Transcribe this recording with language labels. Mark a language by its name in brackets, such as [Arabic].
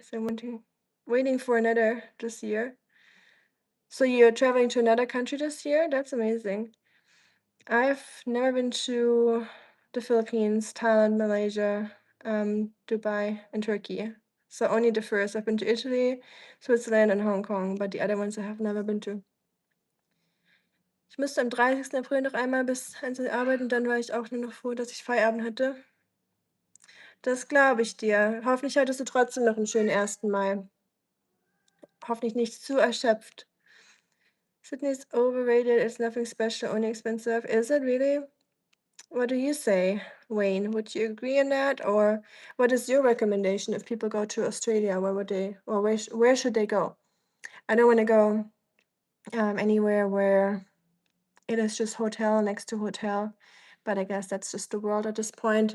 [English] So I'm waiting for another this year. So you're traveling to another country this year? That's amazing. I've never been to the Philippines, Thailand, Malaysia, Dubai, and Turkey. So only the first. I've been to Italy, Switzerland, and Hong Kong, but the other ones I have never been to. [German] Ich musste am 30. April noch einmal bis 1 Uhr arbeiten, dann war ich auch nur noch froh, dass ich Feierabend hatte. Das glaube ich dir. Hoffentlich hattest du trotzdem noch einen schönen 1. Mai. Hoffentlich nicht zu erschöpft. [English] Sydney is overrated. It's nothing special, only expensive. Is it really? What do you say, Wayne? Would you agree on that, or what is your recommendation if people go to Australia? Where would they, or where should they go? I don't want to go anywhere where it is just hotel next to hotel, but I guess that's just the world at this point.